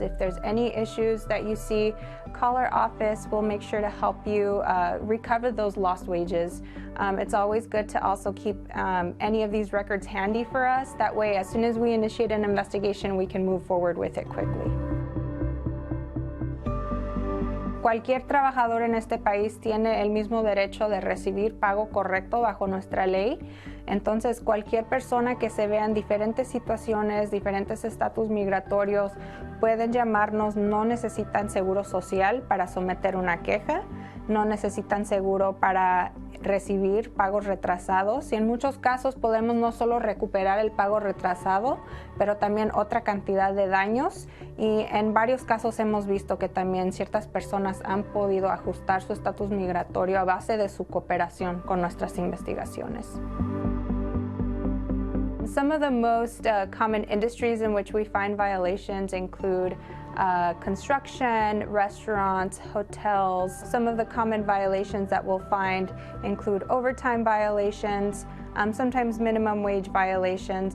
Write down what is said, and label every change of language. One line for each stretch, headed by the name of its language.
English: If there's any issues that you see, call our office. We'll make sure to help you recover those lost wages. It's always good to also keep any of these records handy for us. That way, as soon as we initiate an investigation, we can move forward with it quickly.
Spanish: Cualquier trabajador en este país tiene el mismo derecho de recibir pago correcto bajo nuestra ley. Entonces, cualquier persona que se vea en diferentes situaciones, diferentes estatus migratorios, pueden llamarnos. No necesitan seguro social para someter una queja, no necesitan seguro para recibir pagos retrasados, y en muchos casos podemos no solo recuperar el pago retrasado, pero también otra cantidad de daños, y en varios casos hemos visto que también ciertas personas han podido ajustar su estatus migratorio a base de su cooperación con nuestras investigaciones.
English: Some of the most common industries in which we find violations include construction, restaurants, hotels. Some of the common violations that we'll find include overtime violations, sometimes minimum wage violations.